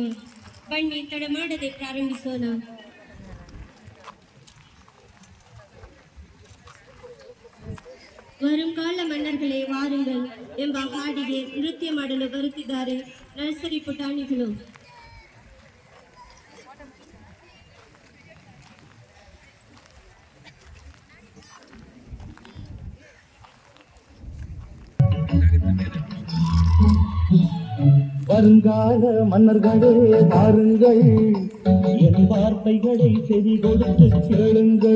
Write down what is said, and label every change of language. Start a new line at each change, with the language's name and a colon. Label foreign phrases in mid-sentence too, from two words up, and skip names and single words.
Kannada: ಬನ್ನಿ ತಡ ಮಾಡದೆ ಪ್ರಾರಂಭಿಸೋಣ. வருங்கால மன்னர்களே வாருங்கள் ಎಂಬ ಹಾಡಿಗೆ ನೃತ್ಯ ಮಾಡಲು ಬರುತ್ತಿದ್ದಾರೆ ನರ್ಸರಿ ಪುಟಾಣಿಗಳು.
Tamil: வருங்கால மன்னர்களே வாருங்கள், என் வார்த்தைகளை செவி கொடுத்து கேளுங்கள்.